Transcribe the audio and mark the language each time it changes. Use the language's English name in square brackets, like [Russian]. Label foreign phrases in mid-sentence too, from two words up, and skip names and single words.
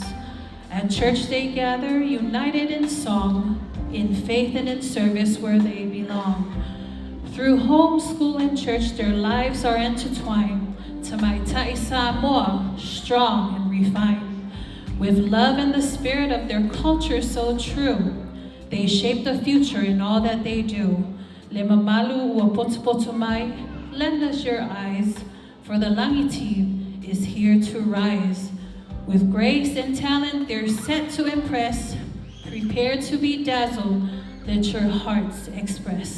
[English] At church, they gather, united in song, in faith and in service where they belong. Through home, school, and church, their lives are intertwined, [Samoan] Tamaitai Samoa, [English] strong and refined, with love and the spirit of their culture so true. They shape the future in all that they do. [Samoan] Le mamalu ua potopotomai, [English] lend us your eyes, for the Langi team is here to rise. With grace and talent, they're set to impress, prepared to be dazzled, let your hearts express.